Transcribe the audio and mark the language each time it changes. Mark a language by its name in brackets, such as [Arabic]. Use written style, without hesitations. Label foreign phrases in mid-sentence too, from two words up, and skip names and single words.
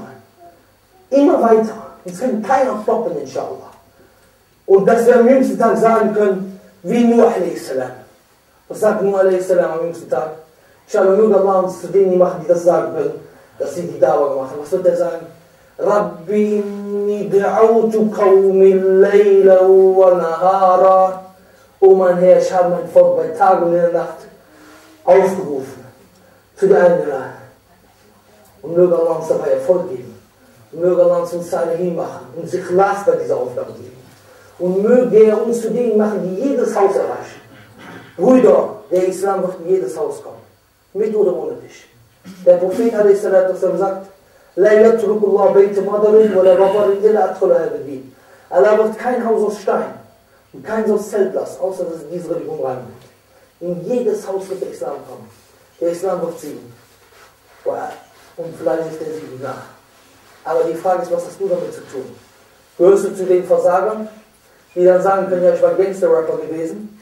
[German] Immer weiter. Uns kann keiner stoppen, inshallah. Und dass wir am jüngsten Tag sagen können, wie Nuh a.s. Was sagt Nuh a.s. am jüngsten Tag? Inshallah, nur Allah uns zu denen machen, die das sagen können, dass sie die Dauer machen. Was wird er sagen? [Arabic] رب إني دعوت قومي ليلا ونهارا. [German] O mein Herr, ich habe mein Volk bei Tag und in der Nacht aufgerufen, zu dir eingeladen. Und möge Allah uns dabei Erfolg geben. Und möge Allah uns Salihin machen und sich Ikhlas bei dieser Aufgabe geben. Und möge er uns zu denen machen, die jedes Haus erreichen. Brüder, der Islam wird in jedes Haus kommen. Mit oder ohne dich. Der Prophet a.s. sagt, [Arabic] لا يترك الله بيت مدر ولا وبر إلا أدخله هذا. [German] Allah wird kein Haus aus Stein und kein aus Zelt lassen, außer dass es diese Religion reinbringt. In jedes Haus wird der Islam kommen. Der Islam wird siegen. Und vielleicht ist der Sieg nach. Aber die Frage ist, was hast du damit zu tun? Gehörst du zu den Versagern, die dann sagen können, ja, ich war Gangster-Rapper gewesen?